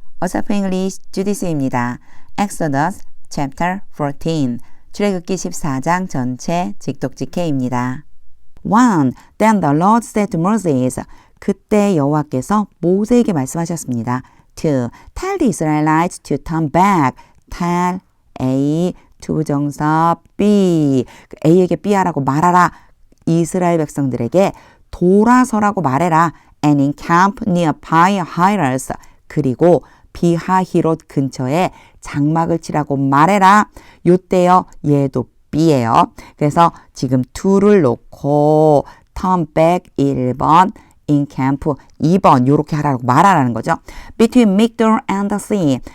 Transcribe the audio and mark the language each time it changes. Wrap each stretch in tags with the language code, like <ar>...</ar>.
<ko>어서프 잉글리시 주디스입니다.</ko> <en>Exodus chapter 14</en> <ko>출애굽기 14장 전체 직독직해입니다. 1.</ko> <en>Then the Lord said to Moses</en> <ko>그때 여호와께서 모세에게 말씀하셨습니다.</ko> <en>2. Tell the Israelites to turn back. Tell A</en> <ko>투부정사 B A에게 B하라고 말하라. 이스라엘 백성들에게 돌아서라고 말해라.</ko> <en>And encamp near Pi-hahiroth.</en> <ko>그리고 비하히롯 근처에 장막을 치라고 말해라. 요때요. 얘도 B예요. 그래서 지금 2를 놓고 turn back 1번, encamp 2번 요렇게 하라고 말하라는 거죠.</ko> <en>Between Migdol and the sea.</en>